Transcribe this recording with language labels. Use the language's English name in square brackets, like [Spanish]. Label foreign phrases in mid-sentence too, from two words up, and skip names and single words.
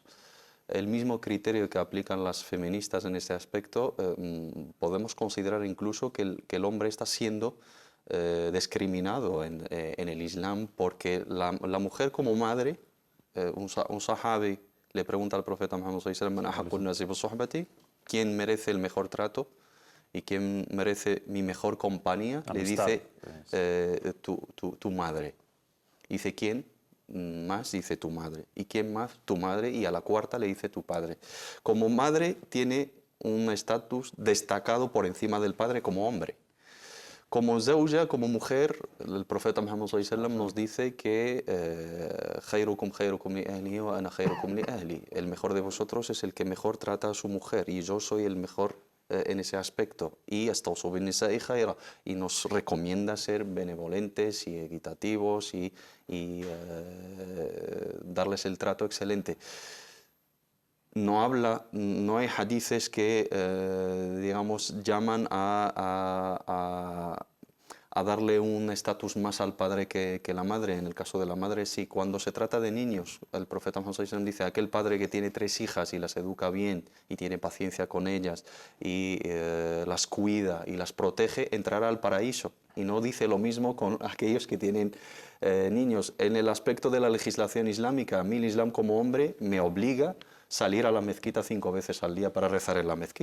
[Spanish] el mismo criterio que aplican las feministas en este aspecto, podemos considerar incluso que el hombre está siendo discriminado en el Islam, porque la mujer como madre, un sahabi le pregunta al profeta Muhammad [Arabic] صلى الله عليه وسلم, [Spanish] ¿quién merece el mejor trato y quién merece mi mejor compañía? Amistad. Le dice tu madre. Dice, ¿quién más? Dice tu madre. ¿Y quién más? Tu madre. Y a la cuarta le dice tu padre. Como madre tiene un estatus destacado por encima del padre como hombre. Como zawja, como mujer, el profeta Muhammad [Arabic] صلى الله عليه وسلم [Spanish] nos dice que [Arabic] خيركم خيركم لأهلي وأنا خيركم لأهلي. [Spanish] El mejor de vosotros es el que mejor trata a su mujer y yo soy el mejor en ese aspecto. [Arabic] Y استوصوا بالنساء خيرا, [Spanish] y nos recomienda ser benevolentes y equitativos y darles el trato excelente. No hay hadices que, digamos, llaman a darle un estatus más al padre que la madre. En el caso de la madre, sí. Cuando se trata de niños, el profeta Muhammad [Arabic] صلى الله عليه وسلم [Spanish] dice, aquel padre que tiene 3 hijas y las educa bien y tiene paciencia con ellas y las cuida y las protege, entrará al paraíso. Y no dice lo mismo con aquellos que tienen niños. En el aspecto de la legislación islámica, a mí el Islam como hombre me obliga salir a la mezquita 5 veces al día para rezar en la mezquita.